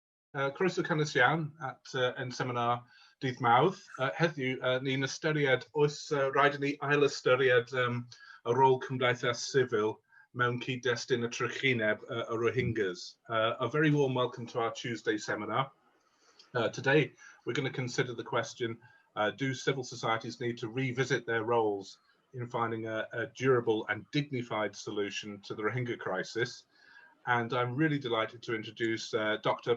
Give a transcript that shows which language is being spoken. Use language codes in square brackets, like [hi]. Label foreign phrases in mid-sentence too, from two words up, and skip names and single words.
[cy] Croeso cynnes iawn at yn seminar dydd Mawrth. Heddiw, ni'n ystyried oes rhaid i ni ail-ystyried y rôl cymdeithas sifil mewn cyd-destun y trychineb y Rohingyas. [en] A very warm welcome to our Tuesday seminar. Today, we're going to consider the question, do civil societies need to revisit their roles in finding a durable and dignified solution to the Rohingya crisis? And I'm really delighted to introduce Dr.